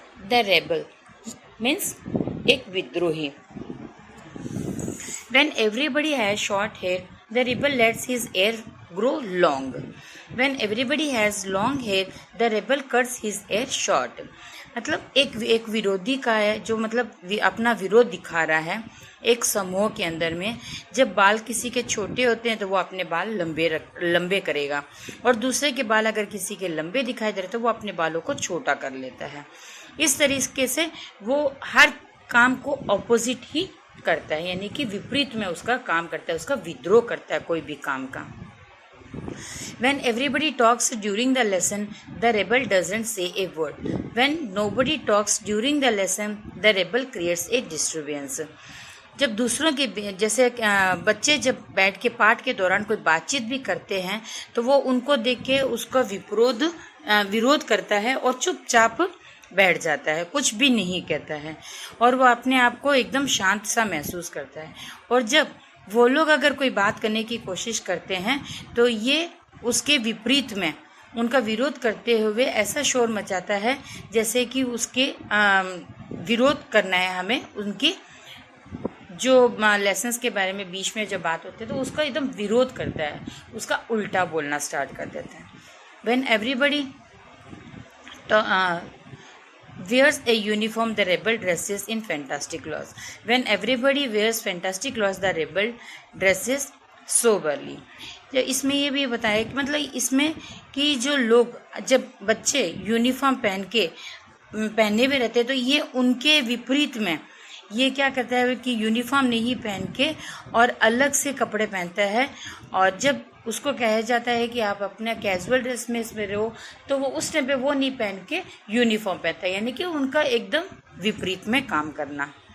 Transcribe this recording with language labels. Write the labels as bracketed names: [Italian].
[Hindi] The rebel means एक विद्रोही। [English] When everybody has short hair, the rebel lets his hair grow long. When everybody has long hair, the rebel cuts his hair short. [Hindi] मतलब एक विरोधी का है जो मतलब अपना विरोध दिखा रहा है एक समूह के अंदर में। जब बाल किसी के छोटे होते हैं तो वो अपने बाल लंबे करेगा, और दूसरे के बाल अगर किसी के लंबे दिखाई दे रहे तो वो अपने बालों को छोटा कर लेता है। इस तरीके से वो हर काम को ऑपोजिट ही करता है, यानी कि विपरीत में उसका काम करता है, उसका विद्रोह करता है कोई भी काम का। [English] When everybody talks during the lesson, the rebel doesn't say a word. When nobody talks during the lesson, the rebel creates a disturbance. [Hindi] जब दूसरों के जैसे बच्चे जब बैठ के पाठ के दौरान कोई बातचीत भी करते हैं तो वो उनको देख के उसका विरोध करता है और चुपचाप बैठ जाता है, कुछ भी नहीं कहता है, और वो अपने आप को एकदम शांत सा महसूस करता है। और जब वो लोग अगर कोई बात करने की कोशिश करते हैं तो ये उसके विपरीत में उनका विरोध करते हुए ऐसा शोर मचाता है जैसे कि उसके विरोध करना है हमें, उनके जो लेसन्स के बारे में बीच में जब बात होती है तो उसका एकदम विरोध करता है, उसका उल्टा बोलना स्टार्ट कर देता है। [English] When everybody wears a uniform, the rebel dresses in fantastic clothes. When everybody wears fantastic clothes, the rebel dresses soberly. [Hindi] इसमें ये भी बताया कि मतलब इसमें कि जो लोग जब बच्चे यूनिफॉर्म पहने हुए रहते हैं तो ये उनके विपरीत में ये क्या करता है कि यूनिफॉर्म नहीं पहन के और अलग से कपड़े पहनता है, और जब उसको कहा जाता है कि आप अपना कैजुअल ड्रेस में इसमें रहो तो वो उस टाइम पे वो नहीं पहन के यूनिफॉर्म पहनता है, यानी कि उनका एकदम विपरीत में काम करना।